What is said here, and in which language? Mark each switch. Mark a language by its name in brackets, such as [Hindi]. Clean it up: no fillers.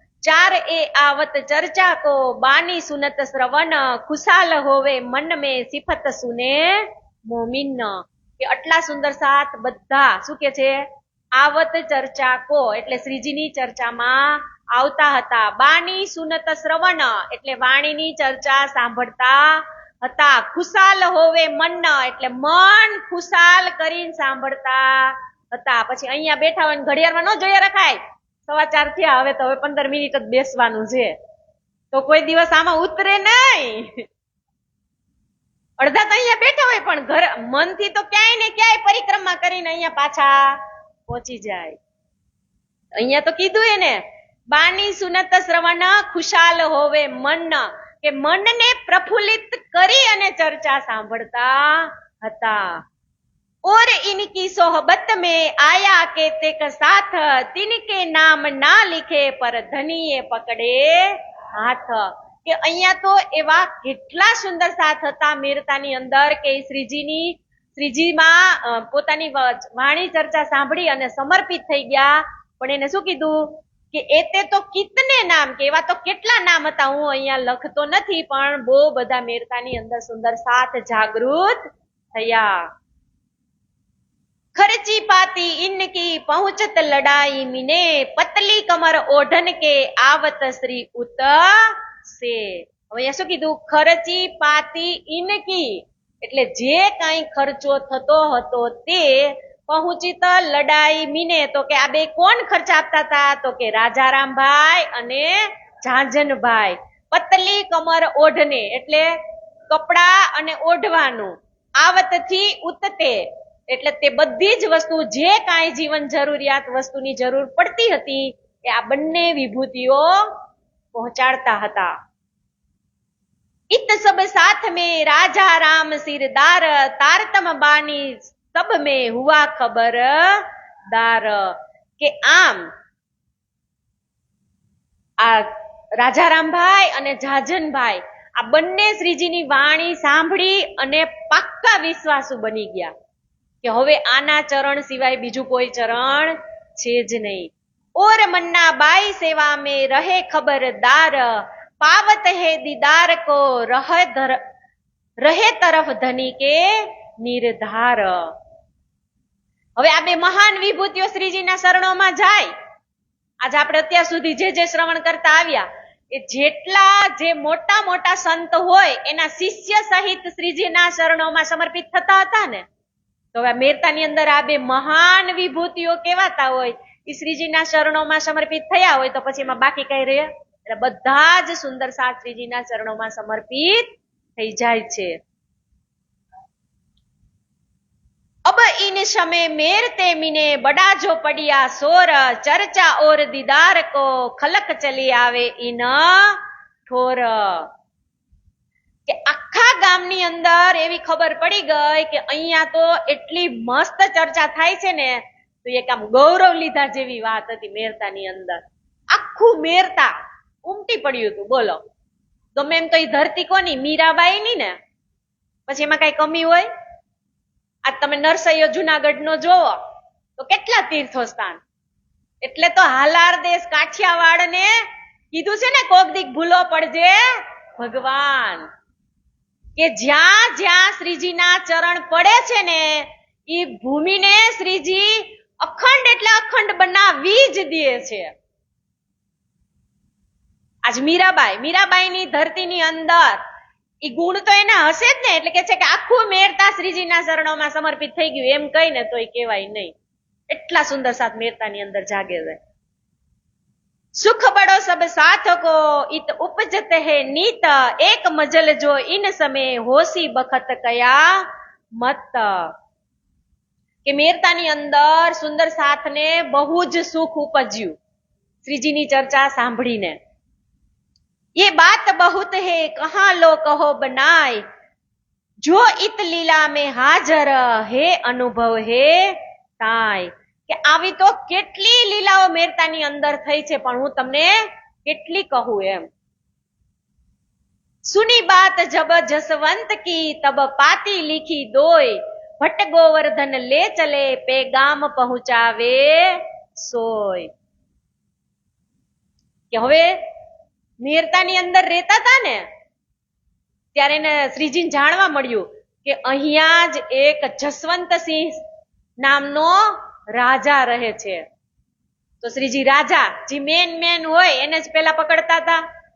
[Hindi] चार ए आवत चर्चा को बानी सुनत श्रवण खुशाल होवे मन में सिफत सुने मोमिन. [Gujarati] કે આટલા સુંદર સાથ બધા શું કે છે? [Hindi] આવત ચર્ચા કો [Gujarati] એટલે શ્રીજીની ચર્ચામાં આવતા હતા. [Hindi] બાની સુનત શ્રવણ [Gujarati] એટલે વાણીની ચર્ચા સાંભળતા હતા. [Hindi] ખુશાલ હોવે મન [Gujarati] એટલે મન ખુશાલ કરીને સાંભળતા હતા. પછી અહીંયા બેઠા હોય ઘડિયાળમાં ન જોયા રખાય, 4:15 થયા, હવે તો હવે 15 મિનિટ જ બેસવાનું છે, તો કોઈ દિવસ આમાં ઉતરે નહીં. અડધા તો અહીંયા બેઠા હોય પણ ઘર મનથી તો ક્યાંય ને ક્યાંય પરિક્રમા કરીને અહીંયા પાછા પહોંચી જાય. અહીંયા તો કીધું એને [Hindi] બાની સુનત શ્રવણ ખુશાલ હોવે મન, [Gujarati] કે મનને પ્રફુલ્લિત કરી અને ચર્ચા સાંભળતા હતા. [Hindi] और इनकी सोहबत में आया के तेक साथ तिनके नाम ना लिखे पर धनीए पकड़े हाथ. [Gujarati] કે અહીંયા તો એવા કેટલા સુંદર સાથ હતા મેરતાની અંદર કે શ્રીજીમાં પોતાની વાણી ચર્ચા સાંભળી અને સમર્પિત થઈ ગયા. પણ એને શું કીધું કે [Hindi] એતે તો કિતને નામ, [Gujarati] કે એવા તો કેટલા નામ હતા, હું અહીંયા લખતો નથી, પણ બહુ બધા મેરતાની અંદર સુંદર સાથ જાગૃત થયા. [Hindi] खर्ची पाती इनकी पहुंचत लड़ाई मिने पतली कमर ओढ़न के आवत श्री उत से. [Gujarati] હવે અહીંયા શું કીધું? [Hindi] ખર્ચી પાતી ઇનકી [Gujarati] એટલે જે કઈ ખર્ચો થતો હતો તે [Hindi] પહોંચિત લડાઈ મીને, [Gujarati] તો કે આ બે કોણ ખર્ચ આપતા હતા? તો કે રાજારામભાઈ અને ઝાંઝનભાઈ. [Hindi] પતલી કમર ઓઢને [Gujarati] એટલે કપડા અને ઓઢવાનું, આવતથી ઉતતે એટલે તે બધી જ વસ્તુ જે કાંઈ જીવન જરૂરિયાત વસ્તુની જરૂર પડતી હતી એ આ બંને વિભૂતિઓ પહોંચાડતા હતા. [Hindi] इत सब साथ में राजा राम सिरदार तारतम बानी सब में हुआ खबरदार. [Gujarati] કે આમ આ રાજારામભાઈ અને ઝાંઝનભાઈ આ બંને શ્રીજીની વાણી સાંભળી અને પાક્કા વિશ્વાસુ બની ગયા કે હવે આના ચરણ સિવાય બીજું કોઈ ચરણ છે જ નહીં. [Hindi] ઓર મન્ના બાઈ સેવા में रहे खबरदार पावत है दीदार को रहे तरफ धनी के निर्धार. [Gujarati] હવે આ બે મહાન વિભૂતિઓ શ્રીજીના શરણોમાં જાય. આજે આપણે અત્યાર સુધી જે શ્રવણ કરતા આવ્યા એ જેટલા જે મોટા મોટા સંત હોય એના શિષ્ય સહિત શ્રીજીના શરણોમાં સમર્પિત થતા હતા ને, તો હવે મેરતાની અંદર આ બે મહાન વિભૂતિઓ કેવાતા હોય એ શ્રીજીના શરણોમાં સમર્પિત થયા હોય તો પછી એમાં બાકી કઈ રહે? એટલે બધા જ સુંદર સાથ શ્રીજીના ચરણોમાં સમર્પિત થઈ જાય છે. [Hindi] अब इन समय मेरते मिने बड़ा जो पड़िया सोर चर्चा और दीदार को खलक चली आवे इन ठोर. [Gujarati] કે આખા ગામની અંદર એવી ખબર પડી ગઈ કે અહીંયા તો એટલી મસ્ત ચર્ચા થાય છે ને, તો એક આમ ગૌરવ લીધા જેવી વાત હતી મેરતાની અંદર. આખું મેરતા ઉમટી પડ્યું હતું. બોલો, ગમે એમ તો એ ધરતી કોની? મીરાબાઈ ની ને. પછી એમાં કઈ કમી હોય? આ તમે નરસૈયો જુનાગઢ નો જોવો તો કેટલા તીર્થો સ્થાન. એટલે તો હાલાર દેશ કાઠિયાવાડ ને કીધું છે ને કોક દીક ભૂલો પડજે ભગવાન. કે જ્યાં જ્યાં શ્રીજીના ચરણ પડે છે ને એ ભૂમિને શ્રીજી અખંડ એટલે અખંડ બનાવી જ દે છે. આજ મીરાબાઈ ની ધરતીની અંદર એ ગુણ તો એના હશે જ ને, એટલે કે છે કે આખું મેરતા શ્રીજીના ચરણોમાં સમર્પિત થઈ ગયું એમ કહીને તોય કહેવાય નહીં. એટલા સુંદર સાથ મેરતાની અંદર જાગે છે. [Hindi] सुख बड़ो सब साथ को इत उपजत है नीत एक मजल जो इन समय होशी बखत कया मत. [Gujarati] કે મેરતાની અંદર સુંદર સાથને બહુ જ સુખ ઉપજ્યું શ્રીજીની ચર્ચા સાંભળીને. [Hindi] ये बात बहुत है कहाँ लो कहो बनाय જો इत લીલા में હાજર હે અનુભવ હે તાય, [Gujarati] કે આવી તો કેટલી લીલાઓ મેરતાની અંદર થઈ છે, પણ હું તમને કેટલી કહું એમ. [Hindi] सुनी बात जब जसवंत की तब पाती लिखी दोय, भट्ट गोवर्धन ले चले पैगाम पहुंचावे सोय. [Gujarati] કે હવે મેરતાની અંદર રહેતા હતા ને ત્યારે એને શ્રીજીને જાણવા મળ્યું કે અહીંયા જ એક જસવંતસિંહ નામનો રાજા રહે છે. તો શ્રીજી રાજા જે મેન હોય એને જ પેલા પકડતા હતા.